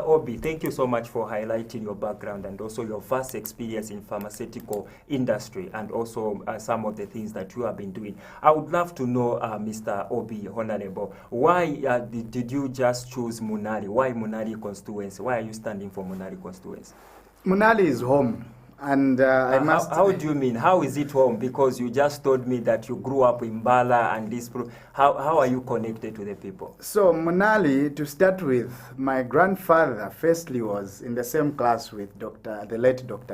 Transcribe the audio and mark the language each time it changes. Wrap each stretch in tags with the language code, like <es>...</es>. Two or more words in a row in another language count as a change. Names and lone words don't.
<en>Obbie, thank you so much for highlighting your background and also your vast experience in pharmaceutical industry and also some of the things that you have been doing. I would love to know, Mr. Obbie, Honorable, why did you just choose Munali? Why Munali constituency? Why are you standing for Munali constituency? Munali is home. And I must. How do you mean? How is it home? Because you just told me that you grew up in Bala and this. How are you connected to the people? So Munali, to start with, my grandfather firstly was in the same class with the late Dr.</en>